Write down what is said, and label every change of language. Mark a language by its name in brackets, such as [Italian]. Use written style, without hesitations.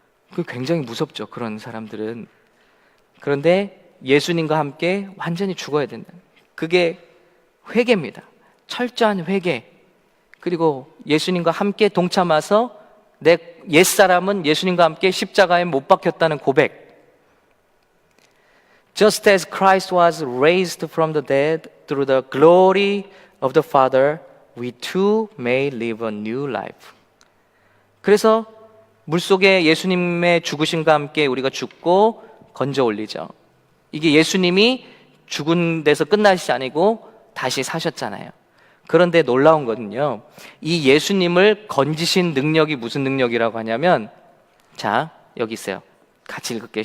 [Korean] 그게 굉장히 무섭죠, 그런 사람들은. 그런데 예수님과 함께 완전히 죽어야 된다. 그게 회개입니다. 철저한 회개. 그리고 예수님과 함께 동참해서 내 옛사람은 예수님과 함께 십자가에 못 박혔다는 고백. [English] Just as Christ was raised from the dead through the glory of the Father, we too may live a new life. [Korean] 그래서 물속에 예수님의 죽으심과 함께 우리가 죽고 건져 올리죠. 이게 예수님이 죽은 데서 끝나시지 아니고 다시 사셨잖아요. 그런데 놀라운 거는요, 이 예수님을 건지신 능력이 무슨 능력이라고 하냐면, 자, 여기 있어요. 같이 읽을게요.